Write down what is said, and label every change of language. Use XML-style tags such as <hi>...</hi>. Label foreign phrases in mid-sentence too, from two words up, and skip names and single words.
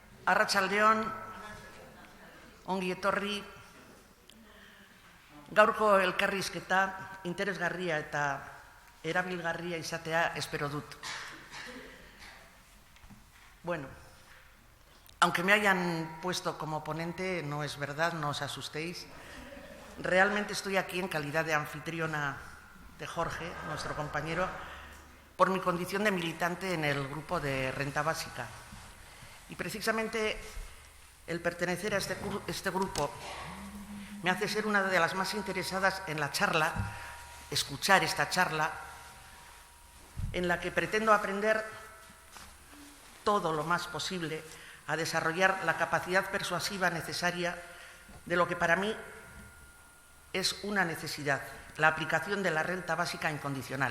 <eu>Arratsaldeon, ongi etorri, gaurko elkarrizketa interesgarria eta erabilgarria izatea espero dut.</eu> <es>Bueno, aunque me hayan puesto como ponente, no es verdad, no os asustéis. Realmente estoy aquí en calidad de anfitriona de Jorge, nuestro compañero, por mi condición de militante en el grupo de Renta Básica. Y precisamente el pertenecer a este grupo me hace ser una de las más interesadas en la charla, escuchar esta charla, en la que pretendo aprender todo lo más posible a desarrollar la capacidad persuasiva necesaria de lo que para mí es una necesidad, la aplicación de la renta básica incondicional.</es>